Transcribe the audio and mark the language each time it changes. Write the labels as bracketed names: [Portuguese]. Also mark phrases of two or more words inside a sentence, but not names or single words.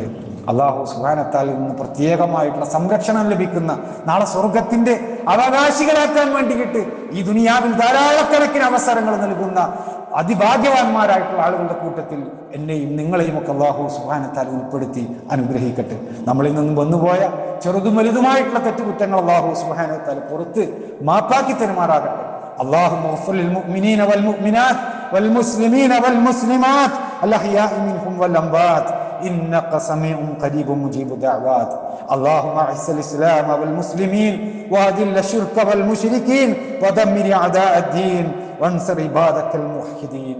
[Malayalam] അല്ലാഹു [Arabic] سبحانه وتعالى [Malayalam] നിന്ന് പ്രത്യേകമായിട്ടുള്ള സംരക്ഷണം ലഭിക്കുന്ന, നാളെ സ്വർഗത്തിന്റെ അവകാശികളാക്കാൻ വേണ്ടിയിട്ട് ഈ ദുനിയാവിൽ ധാരാളക്കണക്കിന് അവസരങ്ങൾ നൽകുന്ന അതിഭാഗ്യവാന്മാരായിട്ടുള്ള ആളുകളുടെ കൂട്ടത്തിൽ എന്നെയും നിങ്ങളെയും ഒക്കെ അല്ലാഹു [Arabic] سبحانه وتعالى [Malayalam] ഉൾപ്പെടുത്തി അനുഗ്രഹിക്കട്ടെ. നമ്മളിൽ നിന്നും വന്നുപോയ ചെറുതും വലുതുമായിട്ടുള്ള തെറ്റുകുറ്റങ്ങൾ അല്ലാഹു [Arabic] سبحانه وتعالى [Malayalam] പുറത്ത് മാപ്പാക്കി തരുമാറാകട്ടെ. [Arabic] اللهم اغفر للمؤمنين والمؤمنات والمسلمين والمسلمات الأحياء منهم والأموات إنك سميع قريب مجيب دعوات. اللهم أعز الإسلام والمسلمين وأذل الشرك والمشركين ودمر أعداء الدين وانصر عبادك الموحدين.